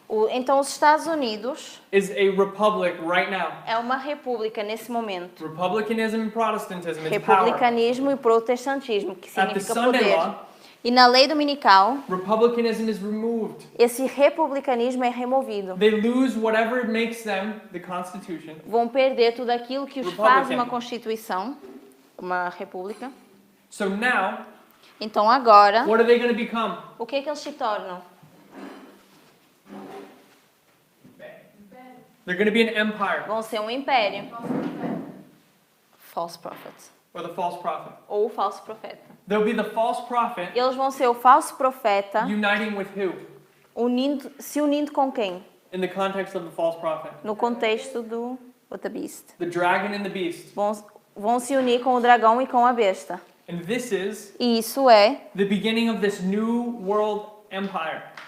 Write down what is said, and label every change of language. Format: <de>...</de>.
<pt>Então, os Estados Unidos</pt> <en>is a republic right now.</en> <pt>é uma república nesse momento.</pt> <en>Republicanism and Protestantism is power.</en> <pt>Republicanismo e protestantismo, que</pt> <en>At the</en> <pt>significa</pt> <en>Sunday</en> <pt>poder.</pt> <en>law,</en> <pt>E na lei dominical,</pt> <en>republicanism is removed.</en> <pt>esse republicanismo é removido.</pt> <en>They lose whatever makes them the Constitution.</en> <pt>Vão perder tudo aquilo que os faz uma constituição, uma república.</pt> <en>So now,</en> <pt>Então agora,</pt> <en>what are they going to become?</en> <pt>o que eles se tornam?</pt> <en>They're going to be an empire,</en> <pt>Vão ser um império.</pt> <en>False prophet. or the false prophet.</en> <pt>Ou o falso profeta.</pt> <en>They'll be the false prophet</en> <pt>Eles vão ser o falso profeta</pt> <en>uniting with who?</en> <pt>se unindo com quem?</pt> <en>In the context of the false prophet.</en> <pt>No contexto do</pt> <en>The Beast. The dragon and the beast.</en> <pt>Vão se unir com o dragão e com a besta.</pt> <en>And this is</en> <pt>E isso é</pt> <en>the beginning of this new world empire.</en>